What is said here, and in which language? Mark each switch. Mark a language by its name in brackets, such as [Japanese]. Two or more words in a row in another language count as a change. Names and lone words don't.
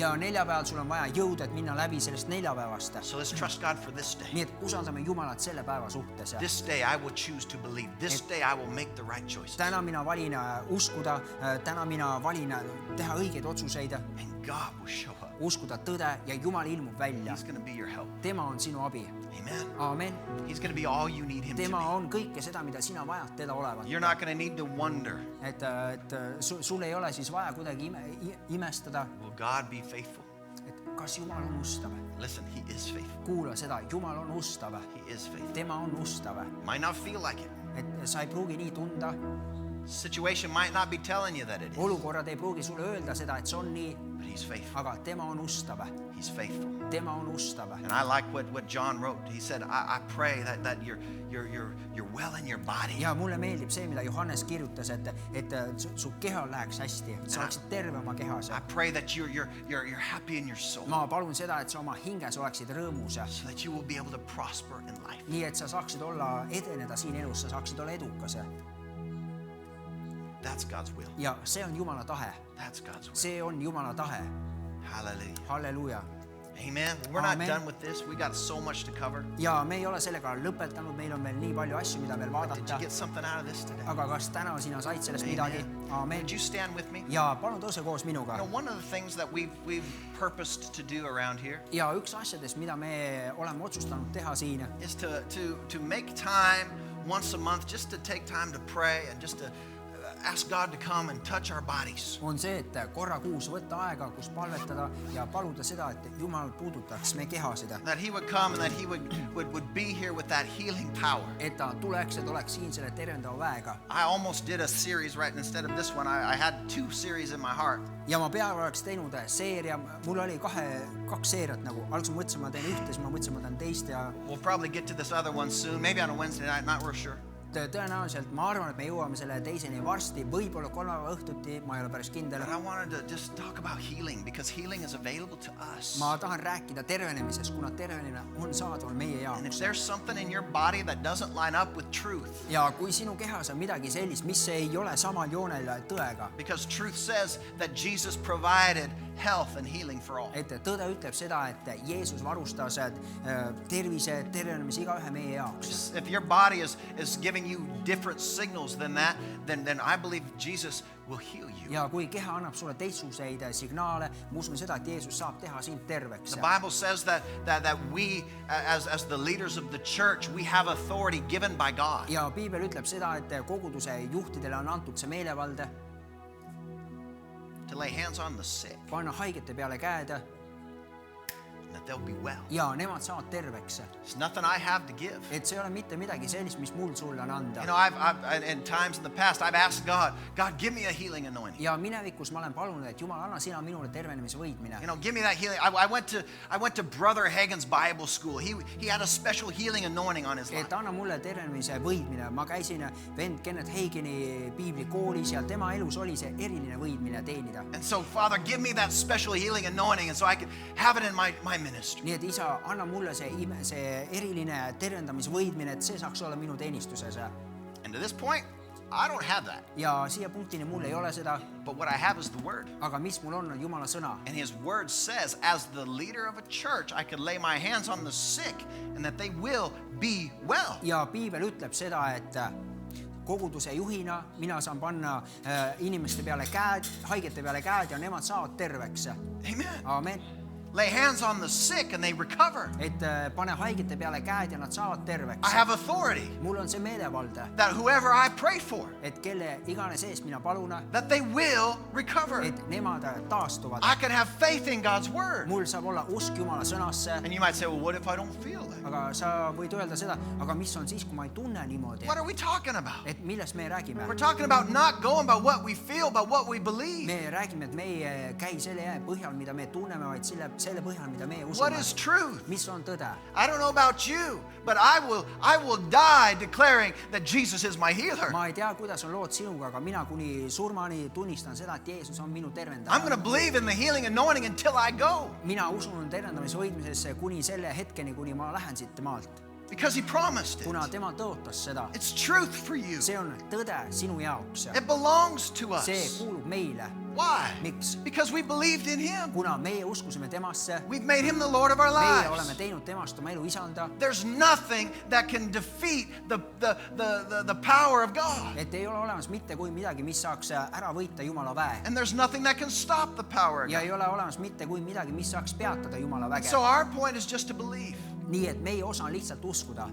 [Estonian] ja neljapäeval sul on vaja jõudu, et minna läbi sellest neljapäevast. [English] So let's trust God for this day. [Estonian] nii et usaldame Jumalat selle päeva suhtes. [English] This day, I will choose to believe. This day, I will make the right choices. [Estonian] täna mina valin uskuda, täna mina valin teha õigeid otsuseid, [English] And God will show up. [Estonian] uskuda tõde ja Jumal ilmub välja. [English] He's going to be your help. [Estonian] tema on sinu abi. [English] Amen. [Estonian] Aamen. [English] He's going to be all you need him to [Estonian] tema [English] be. [Estonian] on kõike seda, mida sina vajad teda olevat. [English] You're not going to need to wonder, [Estonian] et sul ei ole siis vaja kuidagi imestada, [English] will God be faithful? [Estonian] et kas Jumal on ustav. [English] Listen, he is faithful. [Estonian] kuula seda, Jumal on ustav. [English] He is faithful. [Estonian] tema on ustav. [English] Might not feel like it. [Estonian] et sa ei pruugi nii tunda. [English] Situation might not be telling you that it is, [Estonian] olukorrad ei pruugi sulle öelda seda, et see on nii, [English] but he's faithful. [Estonian] aga tema on ustav. [English] He's faithful. [Estonian] tema on ustav. [English] And I like what John wrote. He said, I pray that you're well in your body. [Estonian] ja mulle meeldib see, mida Johannes kirjutas, et su kehal läheks hästi, et sa oleksid terve oma kehas. [English] I pray that you're happy in your soul, [Estonian] ma palun seda, et sa oma hinges oleksid rõõmus, [English] so that you will be able to prosper in life. [Estonian] nii et sa saaksid edeneda siin elus, sa saaksid olla edukas. [English] That's God's will. [Estonian] ja see on Jumala tahe. [English] That's God's will. [Estonian] see on Jumala tahe. [English] Hallelujah. [Estonian] halleluuja. [English] Amen. We're not [Estonian] Amen. [English] done with this. We got so much to cover. [Estonian] ja me ei ole sellega lõpetanud, meil on veel nii palju asju, mida veel [English] Did you [Estonian] vaadata. [English] get something out of this today? [Estonian] aga kas täna sina said sellest midagi? Aamen. [English] Would you stand with me? [Estonian] ja palun tõuse koos minuga. [English] You know, one of the things that we've purposed to do around here [Estonian] ja üks asjadest, mida me oleme otsustanud teha siin, [English] is to make time once a month just to take time to pray and just to ask God to come and touch our bodies. [Estonian] on see, et korra kuus võtta aega, kus palvetada ja paluda seda, et Jumal puudutaks me kehasid. [English] That he would come and that he would be here with that healing power. [Estonian] et ta tuleks ja tuleks siin selle tervendava väega. [English] I almost did a series right instead of this one. I had two series in my heart. [Estonian] ja ma peaaegu oleks teinud seeria, mul oli kaks seeriat nagu, alguses ma mõtlesin, ma teen ühte, siis ma mõtlesin, ma teen teist ja [English] We'll probably get to this other one soon, maybe on a Wednesday night, not real sure. [Estonian] tõenäoliselt ma arvan, et me jõuame selle teiseni varsti, võib-olla kolmapäeva õhtuti, ma ei ole päris kindel. [English] But I wanted to just talk about healing because healing is available to us. [Estonian] ma tahan rääkida tervenemisest, kuna tervenemine on saadaval meie [English] And if [Estonian] jaoks. [English] there's something in your body that doesn't line up with truth, [Estonian] ja kui sinu kehas on midagi sellist, mis ei ole samal joonel tõega, [English] because truth says that Jesus provided health and healing for all. [Estonian] et tõde ütleb seda, et Jeesus varustas tervise, tervenemise igaühe meie jaoks. [English] If your body is giving you different signals than that, then I believe Jesus will heal you. [Estonian] ja kui keha annab sulle teistsuguseid signaale, ma usun seda, et Jeesus saab teha sind terveks. [English] The Bible says that we, as the leaders of the church, we have authority given by God. [Estonian] ja piibel ütleb seda, et koguduse juhtidele on antud see meelevalde [English] To lay hands on the sick, [Estonian] panna haigete peale käed [English] and that they'll be well. [Estonian] ja nemad saavad terveks. [English] It's nothing I have to give. [Estonian] et see ei ole mitte midagi sellist, mis mul sulle on anda. [English] You know, I've in times in the past, I've asked God, give me a healing anointing. [Estonian] ja minevikus ma olen palunud, et Jumal, anna sina minule tervenemise võitmine. [English] You know, give me that healing. I went to Brother Hagin's Bible school. He had a special healing anointing on his life. [Estonian] et anna mulle tervenemise võitmine. ma käisin vend Kenneth Hagini piiblikoolis ja tema elus oli see eriline võitmine teenida. [English] And so, Father, give me that special healing anointing and so I can have it in my ministry. [Estonian] nii et isa, anna mulle see eriline tervendamisvõidmine, et see saaks olla minu teenistuses. [English] And to this point, I don't have that. [Estonian] ja siia punktini mul ei ole seda, [English] But what I have is the word. [Estonian] aga mis mul on Jumala sõna. [English] And his word says, as the leader of a church, I could lay my hands on the sick and that they will be well. [Estonian] ja piibel ütleb seda, et koguduse juhina mina saan panna inimeste peale käed, haigete peale käed ja nemad saavad terveks. [English] Amen. [Estonian] Aamen. [English] Lay hands on the sick and they recover. [Estonian] et pane haigete peale käed ja nad saavad terveks. [English] I have authority [Estonian] mul on see meelevald, [English] that whoever I pray for, [Estonian] et kelle iganes eest mina palun, [English] that they will recover. [Estonian] et nemad taastuvad. [English] I can have faith in God's word. [Estonian] mul saab olla usk Jumala sõnasse. [English] And you might say, well, what if I don't feel that? [Estonian] Aga sa võid öelda seda, aga mis on siis, kui ma ei tunne niimoodi? [English] What are we talking about? [Estonian] Et millest me räägime? [English] We're talking about not going by what we feel, but what we believe. [Estonian] Me räägime, et me ei käi selle põhjal, mida me tunneme, vaid selle põhjal, mida me [English] What [Estonian] usume. [English] is truth? [Estonian] Mis on tõde? [English] I don't know about you, but I will die declaring that Jesus is my healer. [Estonian] Ma ei tea, kuidas on lood sinuga, aga mina kuni surmani tunnistan seda, et Jeesus on minu [English] I'm going to [Estonian] tervendaja. [English] believe in the healing anointing until I go, [Estonian] Mina usun tervendamise hoidmisesse kuni selle hetkeni, kuni ma lähen siit maalt. [English] because he promised it. [Estonian] Kuna tema tõotas seda. [English] It's truth for you. [Estonian] See on tõde sinu jaoks. [English] It belongs to [Estonian] See [English] us. [Estonian] kuulub meile. [English] Why? [Estonian] Miks? [English] Because we believed in him. [Estonian] Kuna meie uskusime temasse, [English] We've made him the Lord of our [Estonian] meie oleme [English] lives. [Estonian] teinud temast oma elu isanda, [English] There's nothing that can defeat the power of God. [Estonian] et ei ole olemas mitte kui midagi, mis saaks ära võita Jumala väe. [English] And there's nothing that can stop the power of [Estonian] Ja [English] God. [Estonian] ei ole olemas mitte kui midagi, mis saaks peatada Jumala väge. [English] So our point is just to believe. [Estonian] Nii et meie osa on lihtsalt uskuda.